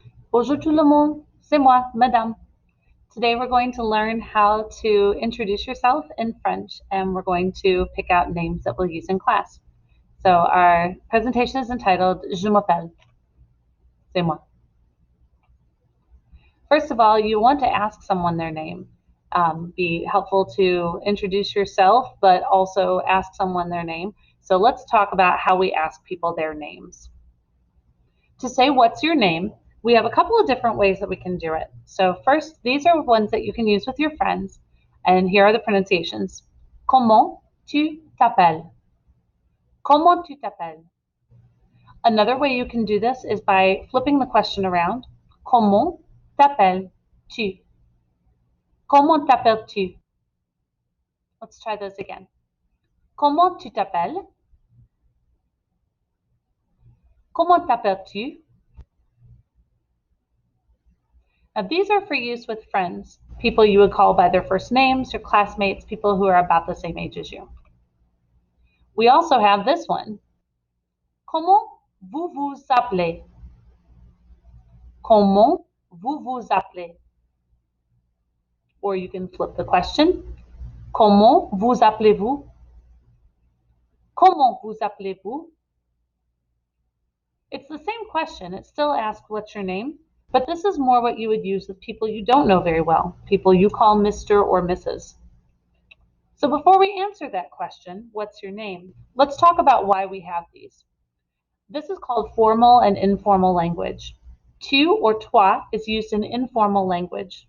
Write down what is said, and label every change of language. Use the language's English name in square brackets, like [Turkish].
[French] Bonjour tout le monde, c'est moi, Madame. [English] Today we're going to learn how to introduce yourself in French, and we're going to pick out names that we'll use in class. So our presentation is entitled [French] Je m'appelle, c'est moi. [English] First of all, you want to ask someone their name. Be helpful to introduce yourself, but also ask someone their name. So let's talk about how we ask people their names. To say what's your name, we have a couple of different ways that we can do it. So first, these are ones that you can use with your friends, and here are the pronunciations. [French] Comment tu t'appelles? Comment tu t'appelles? [English] Another way you can do this is by flipping the question around. [French] Comment t'appelles-tu? Comment t'appelles-tu? [English] Let's try those again. [French] Comment tu t'appelles? Comment t'appelles-tu? [English] Now, these are for use with friends, people you would call by their first names, your classmates, people who are about the same age as you. We also have this one. [French] Comment vous vous appelez? Comment vous vous appelez? [English] Or you can flip the question. [French] Comment vous appelez-vous? Comment vous appelez-vous? [English] It's the same question. It still asks what's your name, but this is more what you would use with people you don't know very well, people you call Mr. or Mrs. So before we answer that question, what's your name? Let's talk about why we have these. This is called formal and informal language. Tu or toi is used in informal language.